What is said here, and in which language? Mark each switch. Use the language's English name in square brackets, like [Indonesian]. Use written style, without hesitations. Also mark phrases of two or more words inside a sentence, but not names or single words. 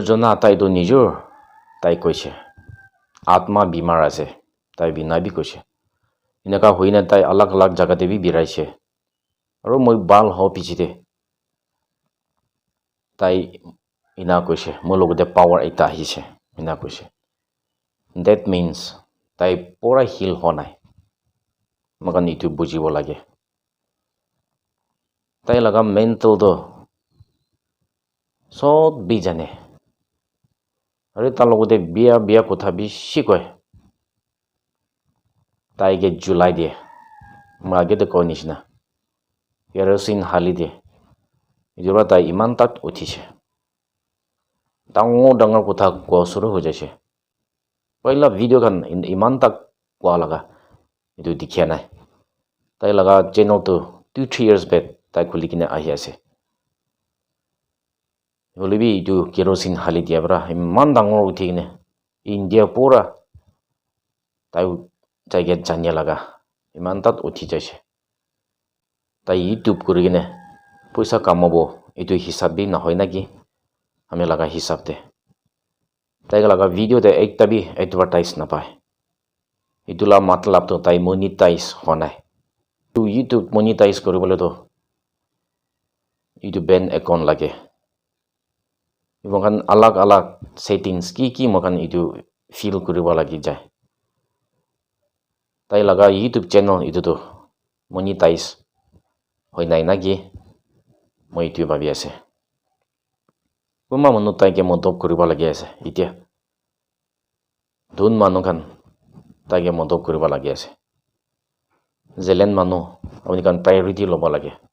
[Naga Pidgin] Jona tai to nijor tai koise atma bimar ase tai bina bi koise inaka hoina tai alag alag jaga te bi biraise aru moi bal ho pichite tai ina koise mo logote power ekta ahise ina koise [English] that means [Naga Pidgin] tai pura heal honai makan itu bujibo lage tai laga mental do sot bi jane aru ta logote bia kotha bishi koi tai ge July de mage de ko nishna kerosene hali de jura tai iman tak uthise dangar kotha ko suru ho jaise पहिला video kan iman tak kwa laga itu dikhia nai tai laga channel to [English] 2-3 years back [Naga Pidgin] tai khuli kine ahi ase holibi itu kerosene hali dia bra iman dangor uthi kine India pura tai jaiga janya laga iman tat uthi jaise tai YouTube kuri kine paisa kamabo itu hisab bi na hoi naki ame laga hisab de tai laga video de ekta bi advertise na pai itula matlab to tai monetize honai tu YouTube monetize koribole to itu ban account lage ibokan alag alag settings ki mokan itu fill koriba lagi jai tai laga [English] YouTube channel [Naga Pidgin] itu to monetize hoi nai naki moi itu bhabi ase kuma manu tai ke modop koriba lagi ase itia dhun manu kan tai ke modop koriba lagi ase zelen manu apni kan priority loba lage